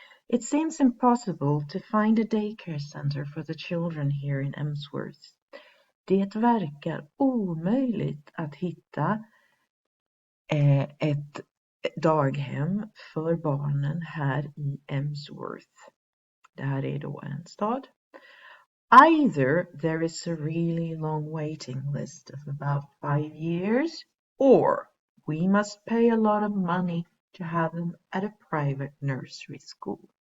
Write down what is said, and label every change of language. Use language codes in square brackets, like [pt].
[en] It seems impossible to find a daycare center for the children here in Emsworth. [sv] Det verkar omöjligt att hitta ett daghem för barnen här i Emsworth. Det här är då en stad. [en] Either there is a really long waiting list of about 5 years, or we must pay a lot of money to have them at a private nursery school.